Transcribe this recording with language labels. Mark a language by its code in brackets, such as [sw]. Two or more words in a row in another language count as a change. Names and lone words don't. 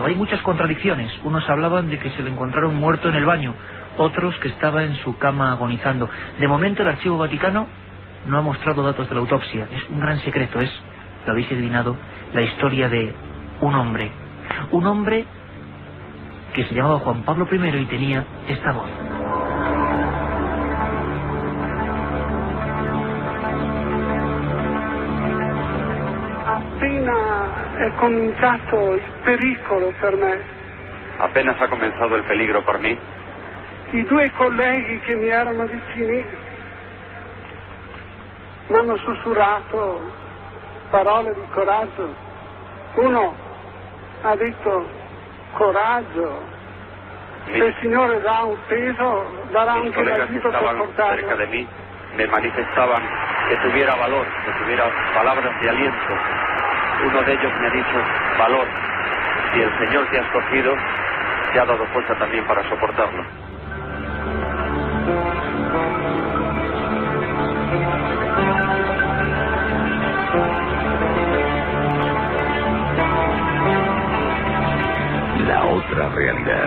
[es] Hay muchas contradicciones. Unos hablaban de que se le encontraron muerto en el baño, otros que estaba en su cama agonizando. De momento el Archivo Vaticano no ha mostrado datos de la autopsia. Es un gran secreto, lo habéis adivinado, la historia de un hombre que se llamaba Juan Pablo I y tenía esta voz. [it] Appena è cominciato il pericolo per me. [es] Apenas ha comenzado el peligro por mí. [it] I due colleghi che mi erano vicini mi hanno sussurrato parole di coraggio. Uno ha detto: coraggio, se il Signore dà un peso, darà anche l'aiuto per portarlo. [es] Cerca de mí me manifestaban que tuviera valor, que tuviera palabras de aliento. Uno de ellos me ha dicho: valor, si el Señor te ha escogido, te ha dado fuerza también para soportarlo. La otra realidad.